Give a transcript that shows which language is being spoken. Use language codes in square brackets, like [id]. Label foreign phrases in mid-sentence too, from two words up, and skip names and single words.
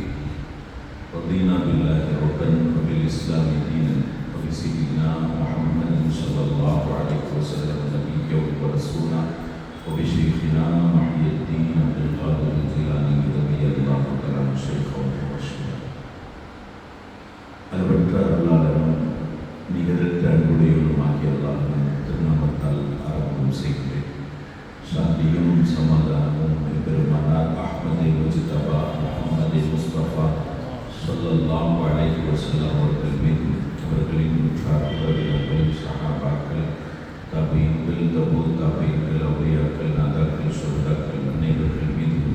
[ar] رضينا بالله ربا وبالإسلام دينا وبسيدنا محمد صلى الله عليه وسلم نبيا ورسولا وبشيخنا محي الدين عبد القادر الجيلاني رضي الله تعالى عنه شيخا ورشيدا. [ta] அளவற்ற அருளாளரும் நிகரற்ற அன்புடையவருமாகிய அல்லாஹ்வின் திருநாமத்தால் ஆரம்பம் செய்கிறேன். சாந்தியும் சமாதானமும் பெருமானார் அஹ்மதே முஜ்தபா முஹம்மதே முஸ்தபா [ar] صلى الله عليه وسلم [ta] அவர்கள் மீது, அவர்களின் உற்றார்கள், சஹாபாக்கள், தாபீன்கள், தபூ தாபீன்கள், அவுலியாக்கள், நாதாக்கள், ஷுஹதாக்கள் அனைவர்கள் மீது